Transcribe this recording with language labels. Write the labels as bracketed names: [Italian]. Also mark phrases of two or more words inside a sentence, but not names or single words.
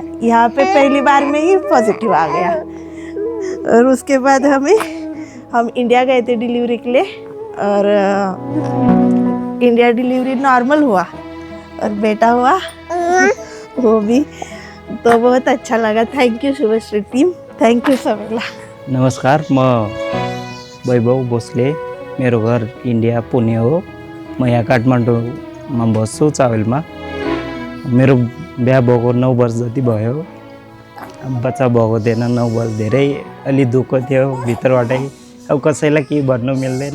[Hindi] यहाँ पे पहली बार में ही पॉजिटिव आ गया। और उसके बाद हम इंडिया गए थे डिलीवरी के लिए, और इंडिया डिलीवरी नॉर्मल हुआ और बेटा हुआ वो भी। तो बहुत अच्छा लगा। [English] thank you Shubhashree team, thank you सबैलाई। [Nepali] नमस्कार, म वैभव भोसले। मेरो घर इन्डिया पुणे हो। म यहाँ काठमाडौँमा बस्छु, चावेलमा। मेरो बिहा भएको 9 वर्ष जति भयो। बच्चा भएको थिएन 9 वर्ष। धेरै अलि दुःख थियो भित्रबाटै। अब कसैलाई केही भन्नु मिल्दैन।